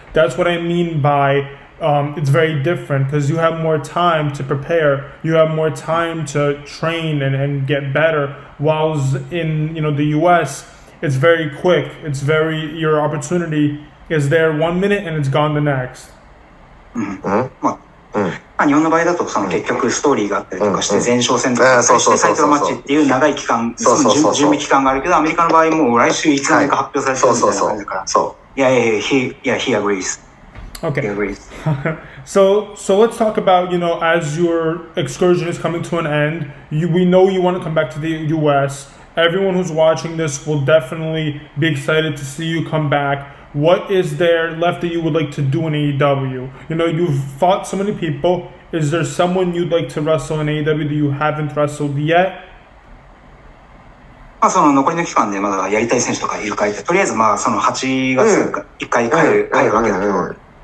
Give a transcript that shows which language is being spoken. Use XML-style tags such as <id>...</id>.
<en>That's what I mean by it's very different, because you have more time to prepare, you have more time to train and get better. Whilst in, you know, the US, it's very quick. It's very, your opportunity is there 1 minute and it's gone the next.</en> <ja>日本の場合だとその結局ストーリーがあったりとかして前哨戦とかしてタイトルマッチっていう長い期間、その準備期間があるけど、アメリカの場合もう来週いつ何か発表されてるみたいな感じだから。</ja> <en>he agrees. Okay. He agrees. So let's talk about, you know, as your excursion is coming to an end, we know you want to come back to the US. Everyone who's watching this will definitely be excited to see you come back. What is there left that you would like to do in AEW? You know, you've fought so many people. Is there someone you'd like to wrestle in AEW that you haven't wrestled yet?</en> <ja>まあその残りの期間でまだやりたい選手とかいるかいて、とりあえずまあその8月1回帰るわけだけど。</ja>